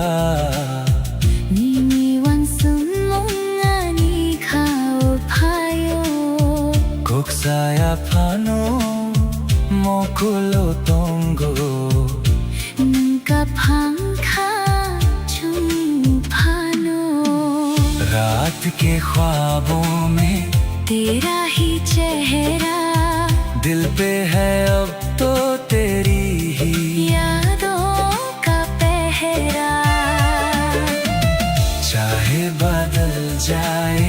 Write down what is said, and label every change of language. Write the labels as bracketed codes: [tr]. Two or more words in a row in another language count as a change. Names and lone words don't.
[trp] Nini wansung mong ani khao payo kok saya pano mokulo tongo nangka phangkha chung phano। [hi] रात के ख्वाबों में तेरा ही चेहरा दिल पे है अब तो तेरी ही यादों का पहरा। चाहे बदल जाए